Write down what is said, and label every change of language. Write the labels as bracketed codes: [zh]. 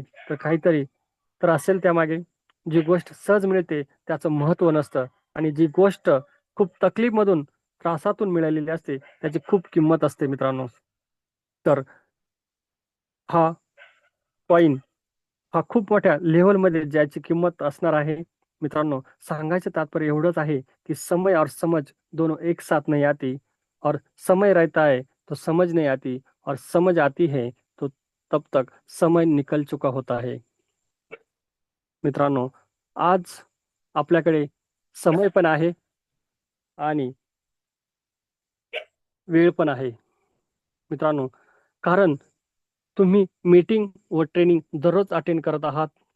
[mr] तर काहीतरी तर असेल त्यामागे. जी गोष्ट सहज मिळते त्याचं महत्त्व नसतं आणि जी गोष्ट खूप तकलीफमधून, त्रासातून मिळालेली असते, त्याची खूप किंमत असते मित्रांनो. तर हा कॉइन हा खूप मोठ्या लेव्हलमध्ये ज्याची किंमत असणार आहे. मित्रांनो, सांगायचं तात्पर्य एवढंच आहे, की [hi] समय और समझ दोनों एक साथ नहीं आती और समय रहता है तो समझ नहीं आती और समझ आती है तो तब तक समय निकल चुका होता है. [mr] मित्रांनो, आज आपल्याकडे समय पण आहे आणि वेळ पण आहे. मित्रांनो, कारण तुम्ही मीटिंग व ट्रेनिंग दररोज अटेंड करत आहात.